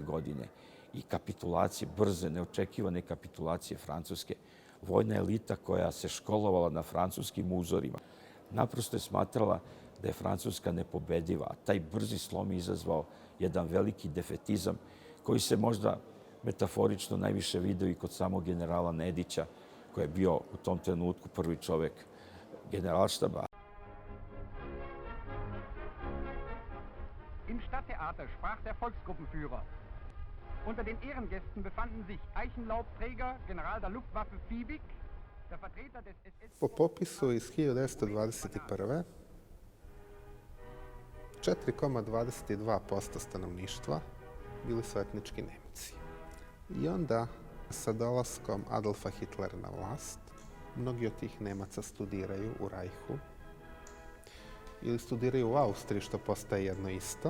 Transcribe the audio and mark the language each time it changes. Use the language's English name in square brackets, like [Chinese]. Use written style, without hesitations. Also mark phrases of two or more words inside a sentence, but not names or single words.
[Serbian] godine i kapitulacije, brze, neočekivane kapitulacije Francuske, vojna elita koja se školovala na francuskim uzorima, naprosto je smatrala da je Francuska nepobediva. A taj brzi slom je izazvao jedan veliki defetizam koji se možda metaforično najviše video i kod samog generala Nedića, koji je bio u tom trenutku prvi čovek generalštaba. [German] Im Stadttheater sprach der Volksgruppenführer. Unter den Ehrengästen befanden sich Eichenlaub-Träger, General der Luftwaffe Fiebig, der Vertreter des SS... [Serbian] Po popisu iz 1921. 4,22% stanovništva bili su etnički Nemci. I onda, sa dolaskom Adolfa Hitlera na vlast, mnogi od tih Nemaca studiraju u Rajhu ili studiraju u Austriji, što postaje jedno isto.